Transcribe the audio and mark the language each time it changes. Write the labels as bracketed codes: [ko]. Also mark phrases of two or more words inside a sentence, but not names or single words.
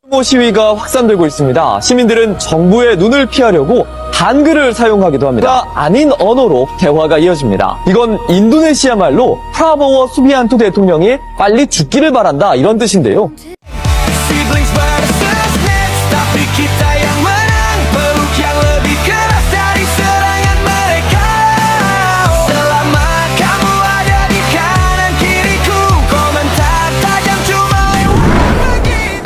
[ko] 보 시위가 확산되고 있습니다. 시민들은 정부의 눈을 피하려고 한글을 사용하기도 합니다. 아닌 언어로 대화가 이어집니다. 이건 인도네시아 말로 프라보워 수비안투 대통령이 빨리 죽기를 바란다 이런 뜻인데요. [en] Siblings versus Nets, [id] tapi kita yang menang. Peluk yang lebih keras dari serangan mereka. Selama kamu ada di kanan kiriku, komentar tajam cuma lewat.